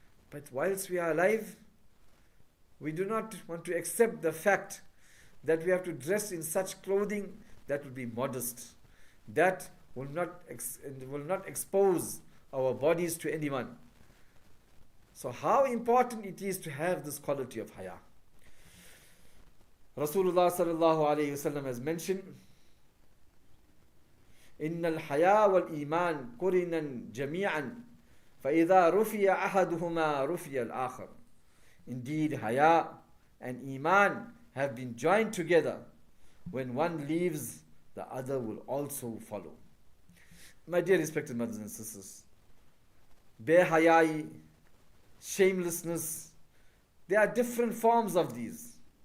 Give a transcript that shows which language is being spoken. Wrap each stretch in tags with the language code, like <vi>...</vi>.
<en>But whilst we are alive, we do not want to accept the fact that we have to dress in such clothing that will be modest, that will not expose our bodies to anyone. So how important it is to have this quality of haya. Rasulullah sallallahu alayhi wasallam has mentioned,</en> <ar>إن الحياء والإيمان قرنا جميعا فإذا رفع أحدهما رفع الآخر.</ar> <en>Indeed, haya and iman have been joined together. When one leaves, the other will also follow. My dear respected mothers and sisters, behayai, shamelessness, there are different forms of these.</en>